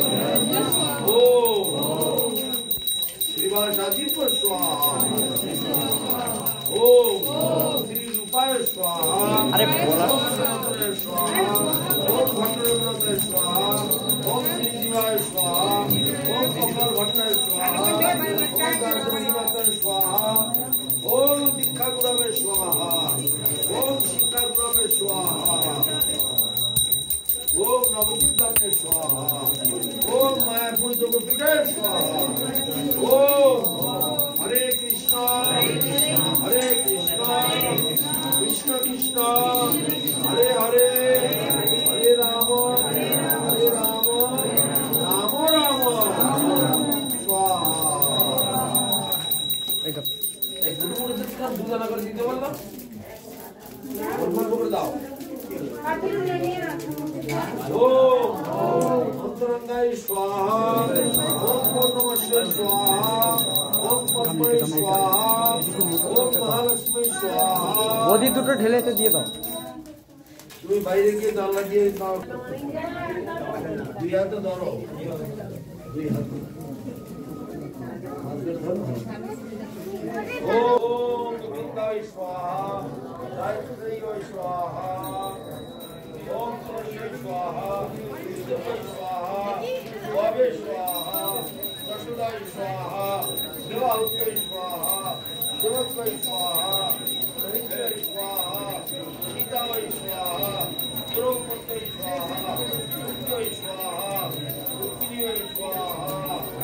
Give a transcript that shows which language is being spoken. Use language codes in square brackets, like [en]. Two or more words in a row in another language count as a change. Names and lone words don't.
[sa] ওম শ্রীবাসাদি স্বাহা। ওম শ্রী রূপায় স্বাহা। [bn] আরে বলা [sa] স্বাহা। ওম ভট্ট স্বাহা। ওম শ্রী জীবায় স্বাহা। कमल भट्टाय स्वाहा ओम दार्शनी माता स्वाहा ओम दीक्षा गुरवे स्वाहा ओम शिक्षा गुरवे स्वाहा ओम नवविद्यापीठे स्वाहा ओम मायापुर योगपीठे स्वाहा ओम हरे कृष्ण कृष्ण कृष्ण हरे हरे हरे राम राम राम स्वाहा [bn] এই গুরুগুলোদের কাছে দুজনা করে দিতে বললাম ওর করে দাও [sa] ओम अंतरंगाय स्वाहा ओम पूर्णमस्य स्वाहा ओम पद्मय स्वाहा ओम महालक्ष्मी स्वाहा [bn] বদি দুটো ঢেলেতে দিয়ে দাও তুমি বাইরে গিয়ে দাও লাগিয়ে দাও দুই হাতে ধরো দুই হাতে [sa] ओम गोविंदाय स्वाहा गायत्री स्वाहा ओम सरस्वती स्वाहा विष्णुवे स्वाहा वावे स्वाहा वसुदाय स्वाहा देवाहुते स्वाहा देवत्वै स्वाहा हरित्वै स्वाहा सीतावै स्वाहा द्रौपदी स्वाहा रुक्मिणी स्वाहा रुक्मिणी स्वाहा